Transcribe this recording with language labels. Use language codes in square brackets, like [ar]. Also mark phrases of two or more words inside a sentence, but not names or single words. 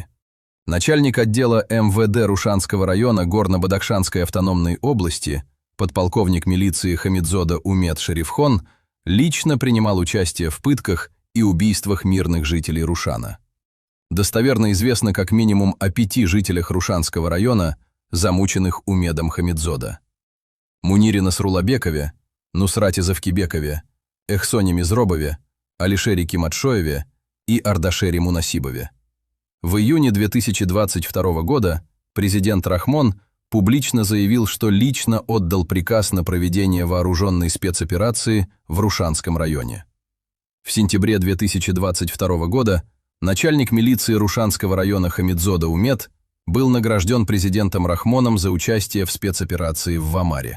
[ru] Начальник отдела МВД Рушанского района Горно-Бадахшанской автономной области, подполковник милиции Хамидзода Умет Шерифхон, лично принимал участие в пытках и убийствах мирных жителей Рушана. Достоверно известно как минимум о 5 жителях Рушанского района, замученных Умедом Хамидзода: Мунире Насрулабекове, Нусрате Завкибекове, Эхсоне Мизробове, Алишере Киматшоеве и Ардашере Мунасибове. В июне 2022 года президент Рахмон публично заявил, что лично отдал приказ на проведение вооруженной спецоперации в Рушанском районе. В сентябре 2022 года начальник милиции Рушанского района Хамидзода Умет был награжден президентом Рахмоном за участие в спецоперации в Вамаре.